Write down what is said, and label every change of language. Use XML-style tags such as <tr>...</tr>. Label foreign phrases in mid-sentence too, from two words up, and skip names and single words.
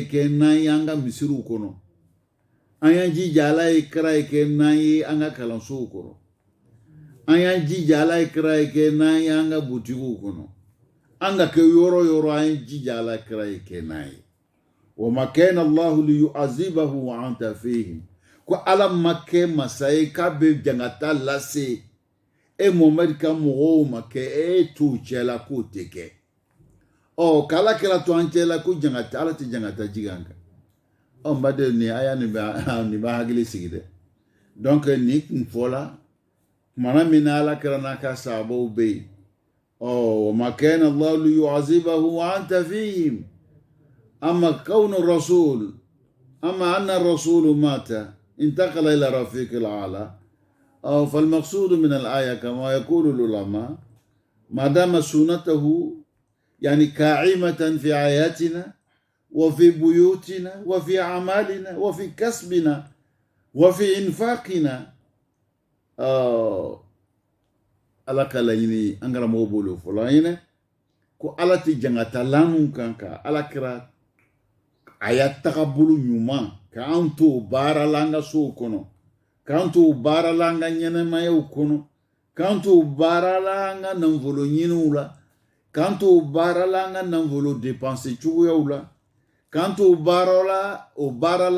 <bm>kɛ n'an y'an ka misiriw kɔnɔ an y'an jija ala ye kɛra ye kɛ n'an ye an ka kalansow kɔrɔ an y'an jija ala ye kɛra ye kɛ n'an ye an ka butigiw kɔnɔ an ka kɛ yɔrɔ yɔrɔ an ye jija ala kɛra ye kɛ n'an ye</bm> <ar>وما كان الله ليعذبه وأنت فيهم</ar> <bm>ko ala ma kɛ masa ye k'a bɛ jangata lase e Muhamadi ka mɔgɔw ma kɛ e t'o cɛ la k'o tɛ kɛ k'ala kɛra to an cɛ la ko jangata ala tɛ jangata jigin an kan baden ni aya ni ba hakili sigi dɛ donc ni kun fɔla kumana min na ala kɛra n'a ka sahabaw bɛ yen</bm> <ar>وما كان الله ليعذبه وأنت فيهم أما كون الرسول أما أن الرسول مات انتقل إلى الرفيق الأعلى فالمقصود من الآية كما يقول العلماء ما دام سنته يعني كاعمة في حياتنا وفي بيوتنا وفي أعمالنا وفي كسبنا وفي إنفاقنا</ar> <bm>ala kala ɲini an karamɔgɔ bolo fɔlɔ an ɲinɛ ko ala tɛ jangata lanu kan ka ala kɛra a y'a tagabolo ɲuman k'an to baara la an ka sow kɔnɔ k'an to baara la an ka ɲɛnɛmayaw kɔnɔ k'an to baara la an ka nafolo ɲiniw la k'an to baara la an ka nafolo dépenser cogoyaw la k'an to baara la</bm>